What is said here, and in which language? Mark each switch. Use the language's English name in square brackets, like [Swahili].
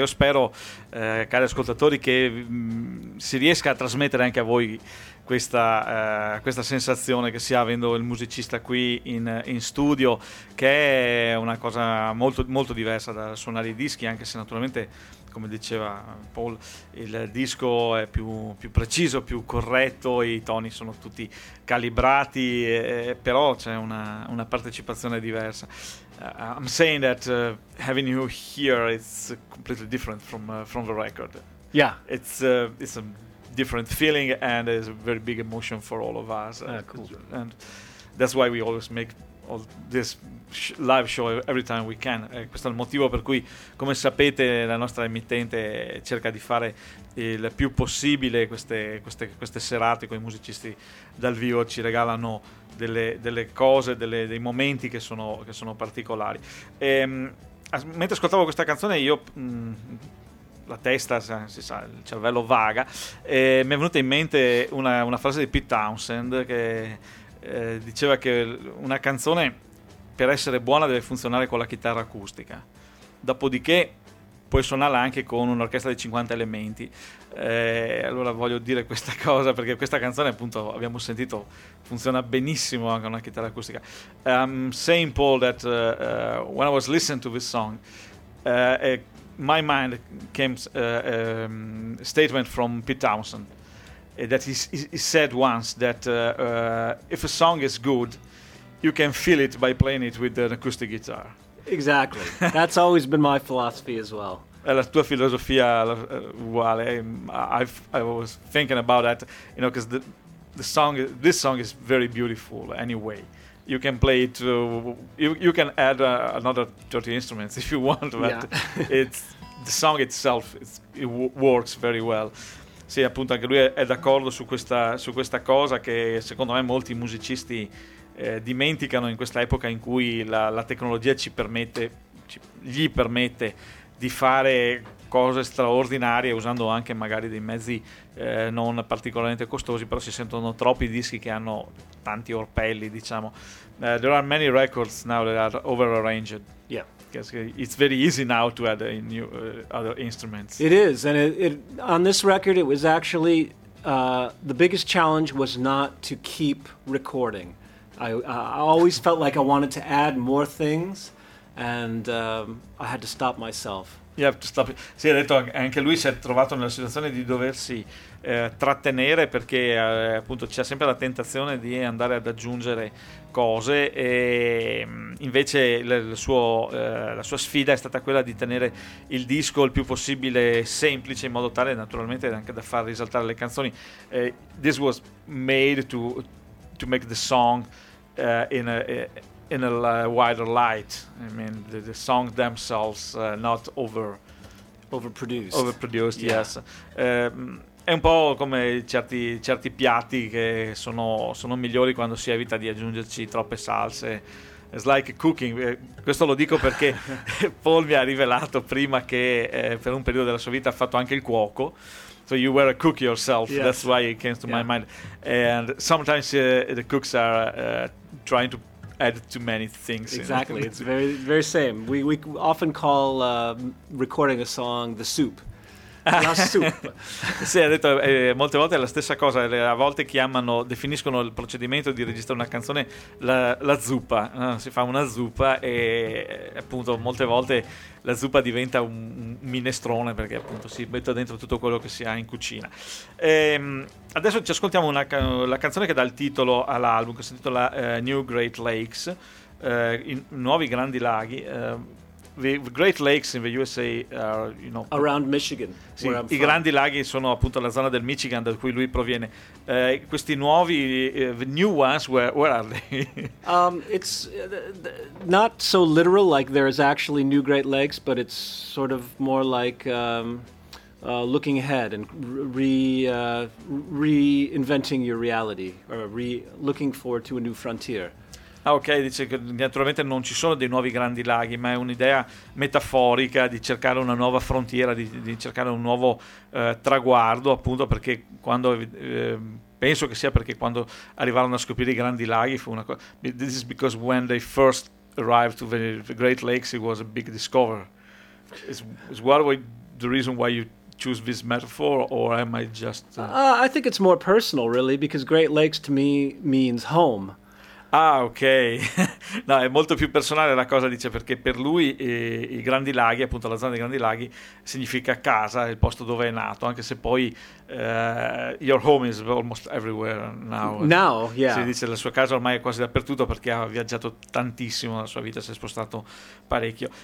[Italian] Io spero, cari ascoltatori, che si riesca a trasmettere anche a voi questa sensazione che si ha avendo il musicista qui in studio, che è una cosa molto, molto diversa da suonare i dischi, anche se naturalmente... come diceva Paul, il disco è più preciso, più corretto, i toni sono tutti calibrati, però c'è una partecipazione diversa. [English] I'm saying that having you here, it's completely different from the record. Yeah. It's a different feeling and it's a very big emotion for all of us. Cool. And that's why we always make all this live show every time we can. [Italian] Questo è il motivo per cui, come sapete, la nostra emittente cerca di fare il più possibile queste serate con i musicisti dal vivo. Ci regalano delle cose, dei momenti che sono particolari. E, mentre ascoltavo questa canzone, io la testa, si sa, il cervello vaga, e mi è venuta in mente una frase di Pete Townshend che diceva che una canzone per essere buona deve funzionare con la chitarra acustica, dopodiché puoi suonarla anche con un'orchestra di 50 elementi. Allora voglio dire questa cosa perché questa canzone, appunto, abbiamo sentito, funziona benissimo anche con una chitarra acustica. [English] Saying Paul that when I was listening to this song, my mind came statement from Pete Townshend. That he said once that if a song is good, you can feel it by playing it with an acoustic guitar. Exactly. That's always been my philosophy as well. [Italian] La tua filosofia uguale. [English] I was thinking about that, you know, because this song is very beautiful anyway. You can play it, you can add another 30 instruments if you want, but yeah. It's the song itself, it works very well. [Italian] Sì, appunto, anche lui è d'accordo su questa cosa che secondo me molti musicisti dimenticano in questa epoca in cui la tecnologia gli permette di fare cose straordinarie usando anche magari dei mezzi non particolarmente costosi, però si sentono troppi dischi che hanno tanti orpelli, diciamo. [English] There are many records now that are over-arranged. Yeah. It's very easy now to add new other instruments. It is, and it on this record, it was actually the biggest challenge was not to keep recording. I always felt like I wanted to add more things, and I had to stop myself. You have to stop. [Italian] Sì, ha detto anche lui si è trovato nella situazione di doversi trattenere perché appunto c'è sempre la tentazione di andare ad aggiungere cose, e invece la sua sfida è stata quella di tenere il disco il più possibile semplice, in modo tale naturalmente anche da far risaltare le canzoni. [English] This was made to make the song in a wider light. I mean the songs themselves not overproduced. Yeah. Yes. [Italian] È un po' come certi piatti che sono migliori quando si evita di aggiungerci troppe salse. [English] It's like cooking. [Italian] Questo lo dico perché Paul mi ha rivelato prima che per un periodo della sua vita ha fatto anche il cuoco. [English] So you were a cook yourself. Yes. That's why it came to my mind. And sometimes the cooks are trying to add too many things. Exactly. It's very, very same. We often call recording a song the soup. la soup. [Italian] Sì, ha detto molte volte è la stessa cosa, a volte chiamano, definiscono il procedimento di registrare una canzone la zuppa, si fa una zuppa e appunto molte volte la zuppa diventa un minestrone perché appunto si mette dentro tutto quello che si ha in cucina. Adesso ci ascoltiamo la canzone che dà il titolo all'album, che si intitola New Great Lakes, Nuovi Grandi Laghi. [English] The Great Lakes in the USA are, you know, around Michigan. [Italian] Sì, i grandi laghi sono appunto la zona del Michigan da cui lui proviene. Questi nuovi, [English] the new ones, where are they? It's not so literal, like there is actually new Great Lakes, but it's sort of more like looking ahead and reinventing your reality, or looking forward to a new frontier. [Italian] Ah, ok, dice che naturalmente non ci sono dei nuovi grandi laghi, ma è un'idea metaforica di cercare una nuova frontiera, di cercare un nuovo traguardo, appunto, perché quando penso che sia perché quando arrivarono a scoprire i grandi laghi fu una cosa. [English] This is because when they first arrived to the Great Lakes, it was a big discovery. Is what we, the reason why you choose this metaphor, or am I just? I think it's more personal, really, because Great Lakes to me means home. Ah, ok. [Italian] No, è molto più personale la cosa, dice, perché per lui i Grandi Laghi, appunto la zona dei Grandi Laghi, significa casa, il posto dove è nato, anche se poi [English] your home is almost everywhere now. Now, yeah. [Italian] Si dice, la sua casa ormai è quasi dappertutto perché ha viaggiato tantissimo nella sua vita, si è spostato parecchio.